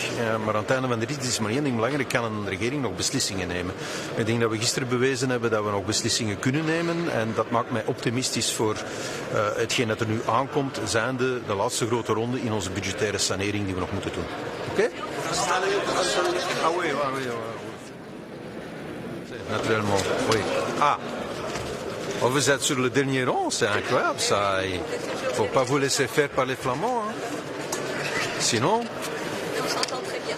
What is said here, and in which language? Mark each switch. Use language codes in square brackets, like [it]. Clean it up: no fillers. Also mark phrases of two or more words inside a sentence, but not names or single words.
[nl] Maar aan het einde van de rit is maar één ding belangrijk. Kan een regering nog beslissingen nemen? Ik denk dat we gisteren bewezen hebben dat we nog beslissingen kunnen nemen. En dat maakt mij optimistisch voor hetgeen dat er nu aankomt. Zijnde de laatste grote ronde in onze budgettaire sanering die we nog moeten doen. Oké? [fr] Ah oui, oui, oui. Naturellement, oui. Ah, oh, vous êtes sur le dernier rang, c'est incroyable ça. Il ne faut pas vous laisser faire par les Flamands. Hein. Sinon... On s'entend très bien.